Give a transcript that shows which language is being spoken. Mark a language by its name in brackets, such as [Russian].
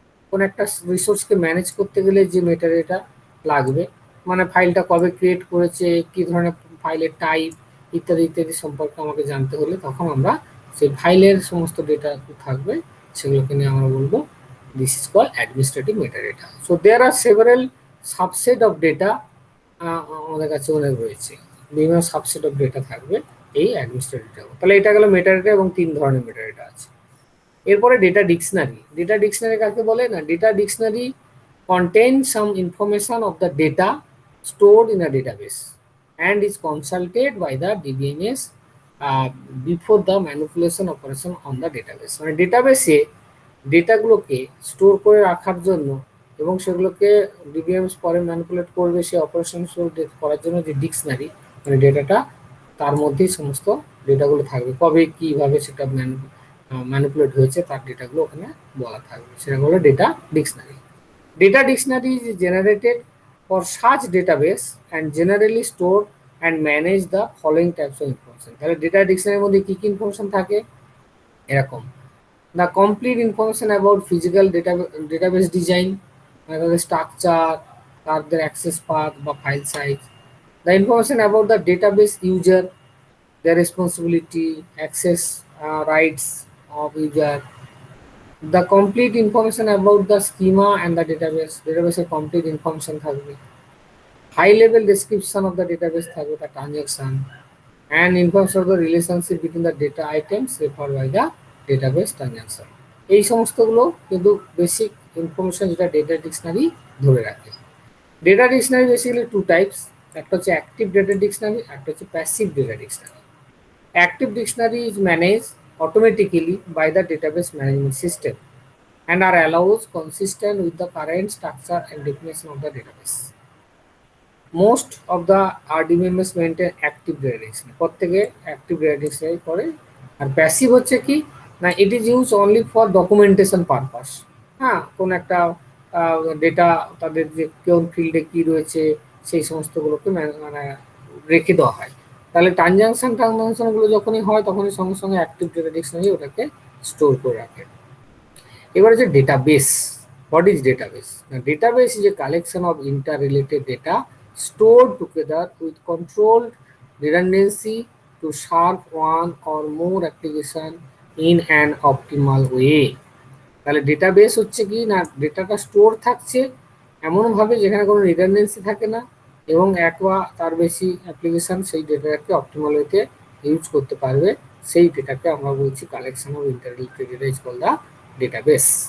[Bangla] কোন একটা রিসোর্সকে ম্যানেজ করতে গেলে যে মেটাডেটা লাগবে, মানে ফাইলটা কবে ক্রিয়েট করেছে, কি ধরনের ফাইলের টাইপ, ইত্যাদি ইত্যাদি সম্পর্কে আমাকে জানতে হলে তখন আমরা সেই ফাইলের সমস্ত ডেটা থাকবে সেগুলোকে নিয়ে আমরা বলবো [English] This is call administrative metadata. So there are several subset of data, [Bangla] আমাদের কাছে অনেক রয়েছে, [English] বিভিন্ন subset of data থাকবে এই অ্যাডমিনিস্ট্রেটিভ। [Bangla] তাহলে এটা গেল মেটাডেটা এবং 3 ধরনের মেটাডেটা আছে। এরপরে ডেটা ডিকশনারি। [English] data dictionary [Bangla] কাকে বলে না, [English] Data dictionary contains some information of the data stored in a database and is consulted by the DBMS before the manipulation operation on the database। [Bangla] মানে ডেটাবেসে ডেটাগুলোকে store করে রাখার জন্য এবং সেগুলোকে ডিবিএমএস পরে ম্যানিপুলেট করবে, সেই অপারেশন করার জন্য যে ডিকশনারি, মানে ডেটাটা তার মধ্যেই সমস্ত ডেটাগুলো থাকবে, কবে কিভাবে সেটা ম্যানিপুলেট হয়েছে তার ডেটাগুলো ওখানে বলা থাকবে, সেটা হলো data dictionary. [English] Data dictionary is generated for such database and generally store and manage the following types of information। [Bangla] তাহলে ডেটা ডিকশনারির মধ্যে কি কি ইনফরমেশন থাকে এরকম: [English] the complete information about physical database design, [Bangla] তাদের স্ট্রাকচার, তাদের অ্যাক্সেস পাথ বা file size, [English] the information about the database user, their responsibility, access rights of user, the complete information about the schema and the database, database complete information থাকবে, high level description of the database থাকবে, the transaction and information of the relationship between the data items referred by the database transaction। [Bangla] এই সমস্তগুলো কিন্তু basic information যেটা data dictionary ধরে রাখে। Data dictionary basically 2 types, একটা হচ্ছে অ্যাক্টিভ ডেটা ডিকশনারি, একটা হচ্ছে passive data dictionary. [English] Active dictionary is manage automatically by the database management system and are allows consistent with the current structure and definition of the database. Most of the RDBMS maintain active data dictionary, [Bangla] প্রত্যেকে [English] active data dictionary করে। [Bangla] আর passive হচ্ছে কি না, [English] It is use only for documentation purpose. [Bangla] হ্যাঁ, কোন একটা data তাদের যে কোন ফিল্ডে কি রয়েছে সেই সমস্তগুলোকে মানে রেখে দেওয়া হয়। তাহলে ট্রানজাকশনগুলো যখনই হয় তখনই সঙ্গে সঙ্গে অ্যাক্টিভ ডেটা ডিকশনারি ওটাকে স্টোর করে রাখে। এবার হচ্ছে database. [English] What is database? Database is a collection of interrelated data stored together with controlled redundancy to serve one or more application in an optimal way। [Bangla] তাহলে ডেটাবেস হচ্ছে কি না, ডেটাটা স্টোর থাকছে এমনভাবে যেখানে কোনো রিডান্ডেন্সি থাকে না এবং এক বা তার বেশি অ্যাপ্লিকেশন সেই ডেটাটাকে অপটিমাল ওয়েতে ইউজ করতে পারবে, সেই ডেটাকে আমরা বলছি [English] Collection of interrelated data is called the database.